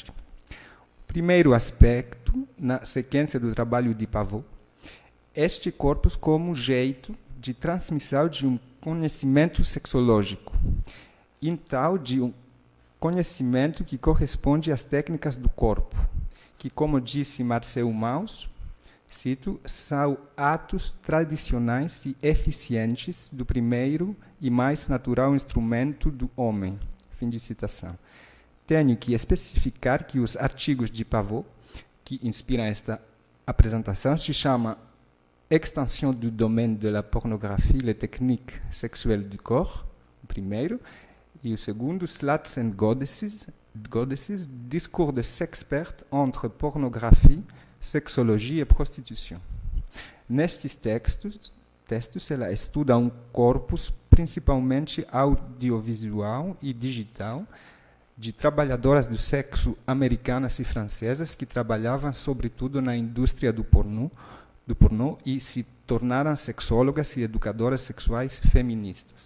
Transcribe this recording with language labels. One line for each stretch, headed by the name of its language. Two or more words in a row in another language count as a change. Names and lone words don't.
Portuguese: O primeiro aspecto, na sequência do trabalho de Pavot, este corpus como jeito de transmissão de um conhecimento sexológico, então de um conhecimento que corresponde às técnicas do corpo, que, como disse Marcel Mauss, cito, são atos tradicionais e eficientes do primeiro e mais natural instrumento do homem. Fim de citação. Tenho que especificar que os artigos de Pavot, que inspiram esta apresentação, se chamam Extension du domaine de la pornographie, les techniques sexuelles du corps, o primeiro, e o segundo, Sluts and Goddesses, discours de sexpert entre pornographie, sexologia e prostituição. Nestes textos, ela estuda um corpus principalmente audiovisual e digital de trabalhadoras do sexo americanas e francesas que trabalhavam sobretudo na indústria do pornô e se tornaram sexólogas e educadoras sexuais feministas.